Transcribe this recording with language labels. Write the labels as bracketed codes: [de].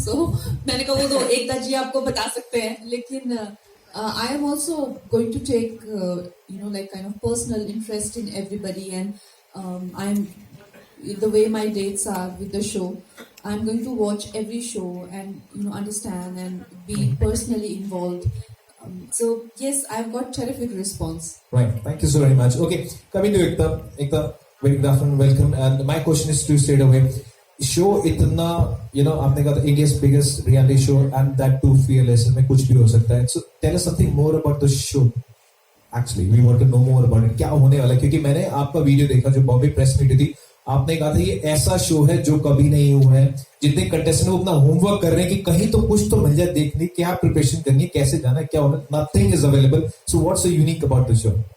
[en] so [hi] मैंने कहा वो तो एकता जी आपको बता सकते हैं, लेकिन [en] I am also going to take like kind of personal interest in everybody, and I am the way my dates are with the show, I'm going to watch every show and understand and be personally involved. So yes, I've got terrific response. Right, thank you so very much. Okay, coming to Ekta, very good afternoon, welcome. And my question is to straight away, show [hi] इतना आपने कहा [en] India's biggest reality show and that too fearless, [hi] इसमें कुछ भी हो सकता है. [en] So tell us something more about the show. Actually, we want to know more about it. [hi] क्या होने वाला है? क्योंकि मैंने आपका वीडियो देखा जो बॉम्बे प्रेस मीट थी, आपने कहा था ये ऐसा शो है जो कभी नहीं हुआ है, जितने कंटेस्टेंट वो अपना होमवर्क कर रहे हैं कि कहीं तो कुछ तो मिल जाए देखने, क्या प्रिपरेशन करनी है, कैसे जाना है, क्या होना, [en] Nothing is available. So what's so unique about the show?